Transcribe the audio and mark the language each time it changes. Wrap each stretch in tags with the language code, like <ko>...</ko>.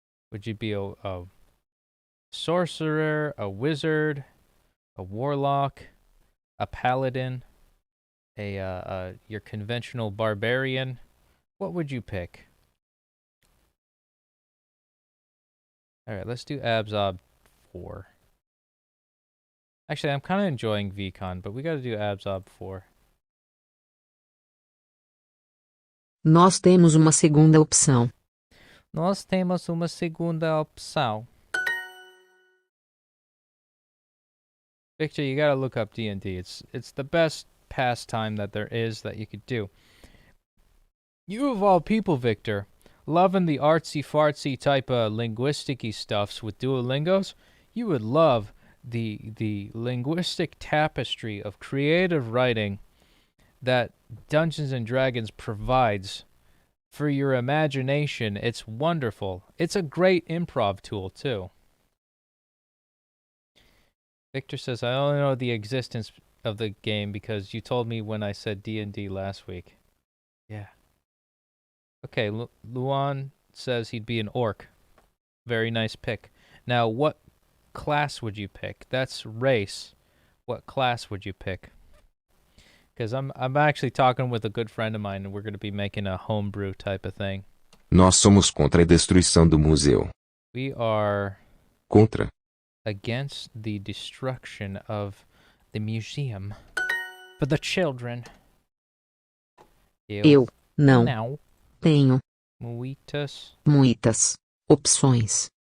<en>Would you be a sorcerer, a wizard, a warlock, a paladin, your conventional barbarian? What would you pick? All right, let's do Abzob 4. Actually, I'm kind of enjoying VCon, but we got to do Abzob 4.</en> <pt>Nós temos uma segunda opção. Nós temos uma segunda opção.</pt> <en>Victor, you gotta look up D&D. It's the best pastime that there is that you could do. You of all people, Victor, loving the artsy-fartsy type of linguistic-y stuffs with Duolingos, you would love the linguistic tapestry of creative writing that Dungeons and Dragons provides for your imagination. It's wonderful. It's a great improv tool, too. Victor says, I only know the existence of the game because you told me when I said D&D last week. Yeah. Okay, Luan says he'd be an orc. Very nice pick. Now, what class would you pick? That's race. What class would you pick? Because I'm actually talking with a good friend of mine, and we're going to be making a homebrew type of thing.</en> <pt>Nós somos contra a destruição do museu.</pt> <en>We are</en> <pt>Contra.</pt> <en>against the destruction of the museum for the children.</en> <pt>Eu não</pt> <en>Now,</en> <pt>tenho muitas opções.</pt>